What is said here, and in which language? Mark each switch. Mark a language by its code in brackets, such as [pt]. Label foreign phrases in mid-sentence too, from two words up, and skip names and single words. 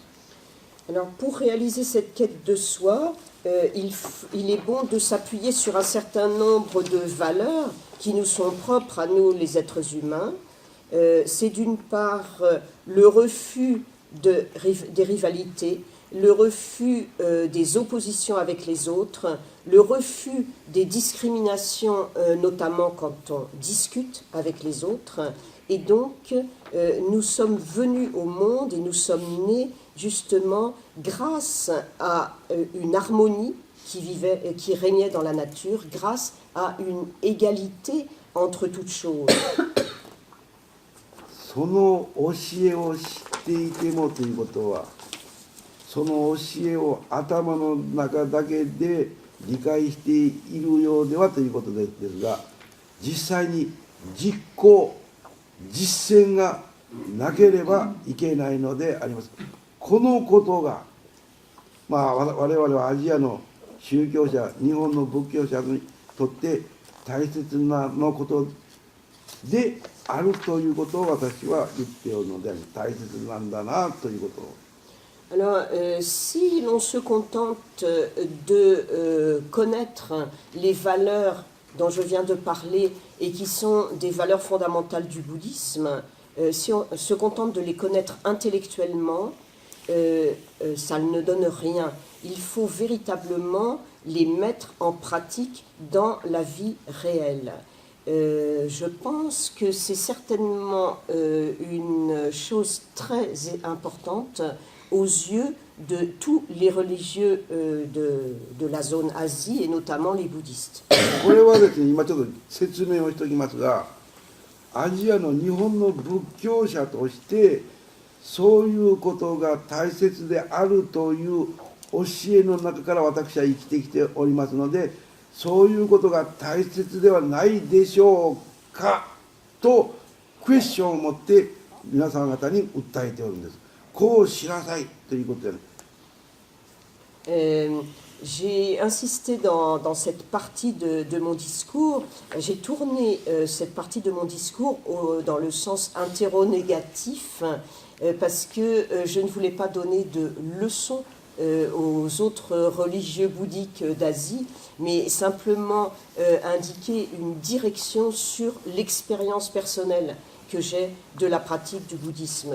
[fr] Alors pour réaliser cette quête de soi, il est bon de s'appuyer sur un certain nombre de valeurs qui nous sont propres à nous les êtres humains. C'est d'une part le refus des rivalités, le refus des oppositions avec les autres, le refus des discriminations, notamment quand on discute avec les autres. Et donc, nous sommes venus au monde et nous sommes nés justement grâce à une harmonie qui régnait dans la nature, grâce à une égalité entre toutes choses. [ja] その教えを知っていてもということは、その教えを頭の中だけで理解しているようではということですが、実際に実行実践がなければいけないのであります。このことが、我々はアジアの宗教者、日本の仏教者にとって大切なことであるということを私は言っておるので、大切なんだなということを。 [fr] Alors, si l'on se contente de connaître les valeurs dont je viens de parler et qui sont des valeurs fondamentales du bouddhisme, si on se contente de les connaître intellectuellement, ça ne donne rien. Il faut véritablement les mettre en pratique dans la vie réelle. Je pense que c'est certainement une chose très importante aux yeux de tous les religieux de la zone Asie et notamment les bouddhistes. [ja] これはですね、今ちょっと説明をしておきますが、アジアの日本の仏教者としてそういうことが大切であるという教えの中から私は生きてきておりますので、そういうことが大切ではないでしょうかとクエスチョンを持って皆さん方に訴えておるんです。こうしなさいということで、 [fr] J'ai insisté dans cette partie de mon discours, j'ai tourné cette partie de mon discours dans le sens interrogatif parce que je ne voulais pas donner de leçons aux autres religieux bouddhiques d'Asie, mais simplement indiquer une direction sur l'expérience personnelle que j'ai de la pratique du bouddhisme.